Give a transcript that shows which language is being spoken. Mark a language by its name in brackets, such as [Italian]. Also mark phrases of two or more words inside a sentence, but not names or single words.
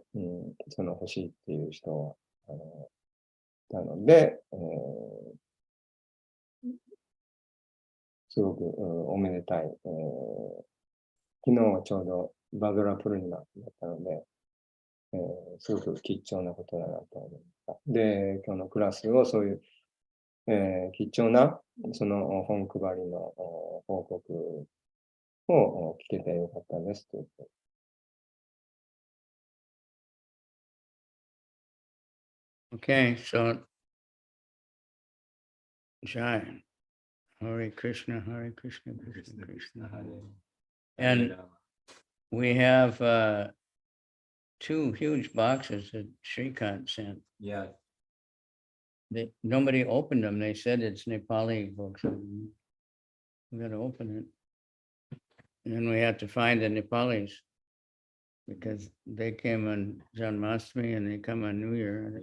[Japanese] その欲しいっていう人がいたので、すごく、おめでたい、昨日はちょうどバドラプルニマだったので、すごく貴重なことだなと思いました。で、今日のクラスをそういう、貴重なその本配りの報告を聞けてよかったですということ。 [English] Okay, so Jai, Hare Krishna, Hare Krishna, Krishna Krishna, Hare. And we have 2 huge boxes that Shrikant sent. Yeah. Nobody opened them. They said it's Nepali books. We got to open it. And then we have to find the Nepalis because they came on Janmashtami and they come on New Year.